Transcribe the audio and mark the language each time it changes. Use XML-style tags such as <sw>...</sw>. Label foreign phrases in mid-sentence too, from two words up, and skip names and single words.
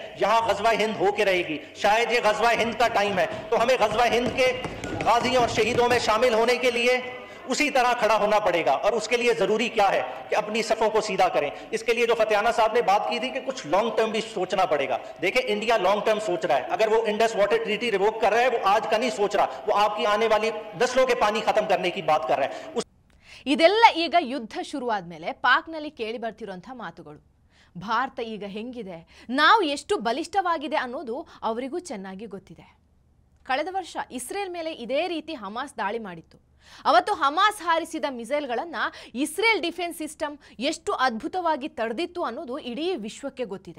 <ur>یہاں غزوہ ہند ہو کے رہے گی۔ شاید یہ غزوہ ہند کا ٹائم ہے، تو ہمیں غزوہ ہند کے غازیوں اور شہیدوں میں شامل ہونے کے لیے اسی طرح کھڑا ہونا پڑے گا. اور اس کے لیے ضروری کیا ہے کہ اپنی صفوں کو سیدھا کریں۔ اس کے لیے جو فتیانہ صاحب نے بات کی تھی کہ کچھ</ur> <en>long term</en> <ur>بھی سوچنا پڑے گا. دیکھیے انڈیا</ur> <en>long term</en> <ur>سوچ رہا ہے۔ اگر وہ</ur> <en>Indus Water Treaty revoke</en> <ur>کر رہا ہے، وہ آج کا نہیں سوچ رہا، وہ آپ کی آنے والی نسلوں کے پانی ختم کرنے کی بات کر رہا ہے.</ur> <kn>ಇದೆಲ್ಲ ಈಗ ಯುದ್ಧ ಶುರುವಾದ್ಮೇಲೆ ಪಾಕ್ನಲ್ಲಿ ಕೇಳಿ ಬರ್ತಿರುವಂತಹ ಮಾತುಗಳು. ಭಾರತ ಈಗ ಹೆಂಗಿದೆ, ನಾವು ಎಷ್ಟು ಬಲಿಷ್ಠವಾಗಿದೆ ಅನ್ನೋದು ಅವರಿಗೂ ಚೆನ್ನಾಗಿ ಗೊತ್ತಿದೆ. ಕಳೆದ ವರ್ಷ ಇಸ್ರೇಲ್ ಮೇಲೆ ಇದೇ ರೀತಿ ಹಮಾಸ್ ದಾಳಿ ಮಾಡಿತ್ತು. ಅವತ್ತು ಹಮಾಸ್ ಹಾರಿಸಿದ ಮಿಸೈಲ್ಗಳನ್ನು ಇಸ್ರೇಲ್</kn> <en>defense system</en> <kn>ಎಷ್ಟು ಅದ್ಭುತವಾಗಿ ತಡೆದಿತ್ತು ಅನ್ನೋದು ಇಡೀ ವಿಶ್ವಕ್ಕೆ ಗೊತ್ತಿದೆ.</kn>